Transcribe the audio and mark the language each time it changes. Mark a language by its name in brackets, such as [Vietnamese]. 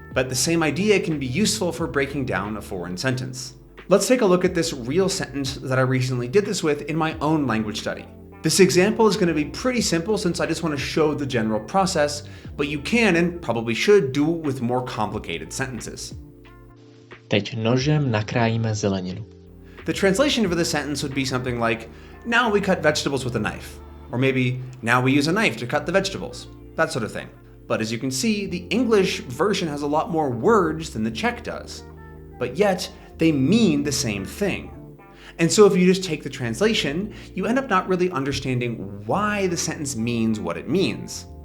[English] But the same idea can be useful for breaking down a foreign sentence. Let's take a look at this real sentence that I recently did this with in my own language study. This example is going to be pretty simple since I just want to show the general process, but you can and probably should do it with more complicated sentences. [Czech] Teď nožem nakrájíme zeleninu. [English] The translation for the sentence would be something like, now we cut vegetables with a knife. Or maybe, now we use a knife to cut the vegetables. That sort of thing. But as you can see, the English version has a lot more words than the Czech does. But yet, they mean the same thing. And so if you just take the translation, you end up not really understanding why the sentence means what it means.